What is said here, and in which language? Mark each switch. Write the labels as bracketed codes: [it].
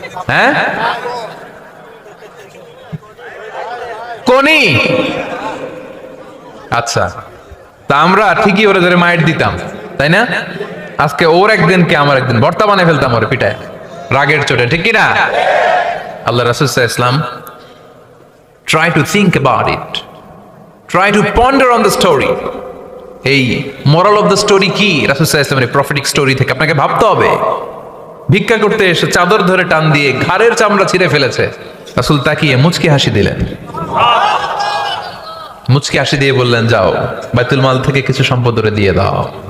[bn] হ্যাঁ, কোনি? আচ্ছা, তা আমরা ঠিকই ওরে ধরে মাইট দিতাম, তাই না? আজকে ওর একদিন কে আমার একদিন ভর্তা বানিয়ে ফেলতাম ওর পিঠায়, রাগের চোটে। ঠিক কিনা? [en] আল্লাহ রাসূল সাল্লাল্লাহু আলাইহি ওয়াসাল্লাম try to think about it, try to ponder on the story. [bn] এই [en] moral of the story [bn] কি? রাসূল সাল্লাল্লাহু আলাইহি ওয়াসাল্লামের প্রফেটিক স্টোরি থেকে আপনাকে ভাবতে হবে। ভিক্ষা করতে এসে চাদর ধরে টান দিয়ে ঘাড়ের চামড়া ছিঁড়ে ফেলেছে, রাসূল তাকিয়ে মুচকি হাসি দিলেন, মুচকি হাসি দিয়ে বললেন, যাও বাইতুল মাল থেকে কিছু সম্পদ ওরে দিয়ে দাও।